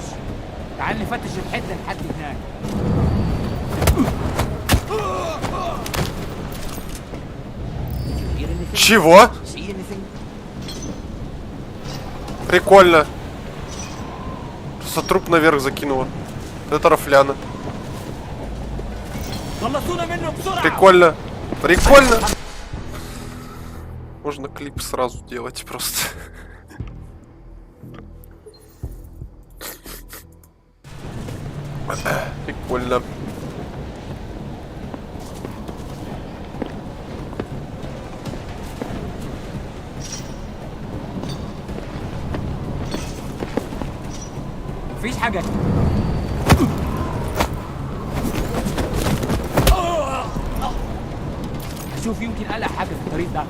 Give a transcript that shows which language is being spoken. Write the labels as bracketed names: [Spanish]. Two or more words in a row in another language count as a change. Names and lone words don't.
[Arabic] تعال نفتش الحتة لحد هناك. [Russian] Чего? Прикольно. Просто труп наверх закинула. Это рафляна. Прикольно. Прикольно. Можно клип сразу делать просто. Прикольно. [Arabic] مفيش حاجة. شوف يمكن ألاقي حاجة في الطريق ده.